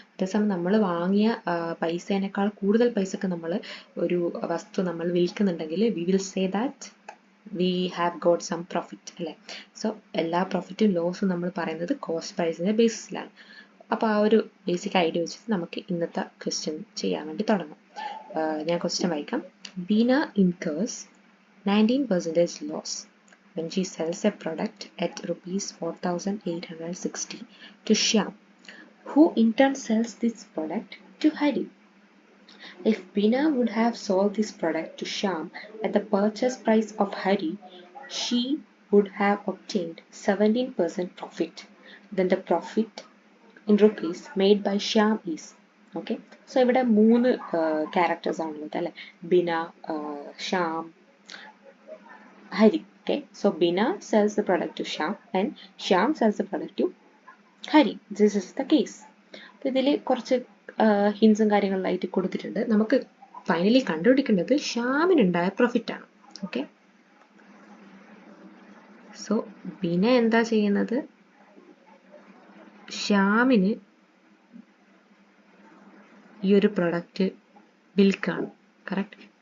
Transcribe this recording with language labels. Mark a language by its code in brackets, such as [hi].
[ml] അതേസമയം നമ്മൾ വാങ്ങിയ പൈസേനേക്കാൾ കൂടുതൽ പൈസക്ക് നമ്മൾ ഒരു വസ്തു നമ്മൾ വിൽക്കുന്നുണ്ടെങ്കിൽ [en] we will say that we have got some profit [ml] അല്ലേ. സോ എല്ലാ പ്രോഫിറ്റും ലോസും നമ്മൾ പറയുന്നത് കോസ്റ്റ് പ്രൈസിൻ്റെ ബേസിസിലാണ്. അപ്പോൾ ആ ഒരു ബേസിക് ഐഡിയ വെച്ചിട്ട് നമുക്ക് ഇന്നത്തെ ക്വസ്റ്റ്യൻ ചെയ്യാൻ വേണ്ടി തുടങ്ങാം. ഞാൻ ക്വസ്റ്റ്യൻ വായിക്കാം. [en] Bina incurs 19% loss when she sells a product at rupees 4,860 to Shyam, who in turn sells this product to Hari. If Bina would have sold this product to Shyam at the purchase price of Hari, she would have obtained 17% profit. Then the profit in rupees made by Shyam is. Okay, so [ml] ഇവിടെ മൂന്ന് characters ആണുള്ളത് അല്ലേ. Bina, Shyam, Hari. [en] Okay, so Bina sells the product to Shyam and Shyam sells the product to Hari. This is the case. [ml] അപ്പോൾ ഇതിൽ കുറച്ച് ഹിൻസും കാര്യങ്ങളിലായിട്ട് കൊടുത്തിട്ടുണ്ട്. നമുക്ക് finally കണ്ടുപിടിക്കേണ്ടത് ശ്യാമിനുണ്ടായ പ്രോഫിറ്റ് ആണ്. ഓക്കെ, സോ ബിന എന്താ ചെയ്യുന്നത്, ശ്യാമിന് ഈ ഒരു പ്രൊഡക്റ്റ് വിൽക്കാണ്. കറക്റ്റ്.